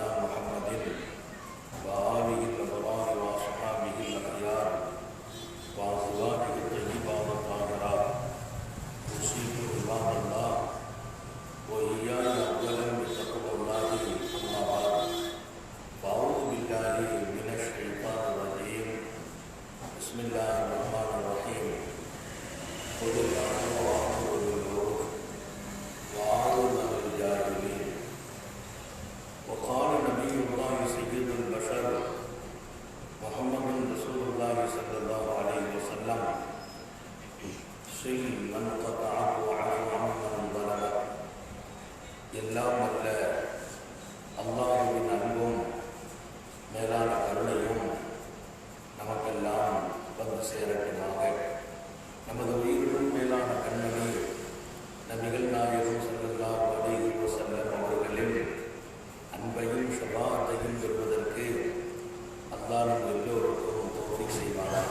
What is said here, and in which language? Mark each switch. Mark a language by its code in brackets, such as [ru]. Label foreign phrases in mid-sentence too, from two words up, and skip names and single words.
[ar] محمد وآله الأبرار وأصحابه الأخيار وأزواجه الطيبات الطاهرات أوصيكم عباد الله وإياي أولا بتقوى الله أما بعد فأعوذ بالله من الشيطان الرجيم بسم الله الرحمن الرحيم خذ العفو وأمر بالعرف وأعرض عن الجاهلين وقال نبي الله سيد البشر محمد رسول الله صلى الله عليه وسلم صل من قطعه وعفو عمن ظلمك [ta] எல்லாம் அல்ல அல்லாஹ்வின் அன்பும் மேலான கருணையும் நமக்கெல்லாம் வந்து சேரட்டுமாக. நமது உயிரிலும் மேலான கண்மணி நபிகள் நாயகம் [ar] صلى الله عليه وسلم [ta] அவர்களின் அன்பையும் ஷஃபாஅத்தையும் பெறுவதற்கு அல்லாஹ் நம் எல்லோருக்கும் தௌஃபீக் செய்வானாக.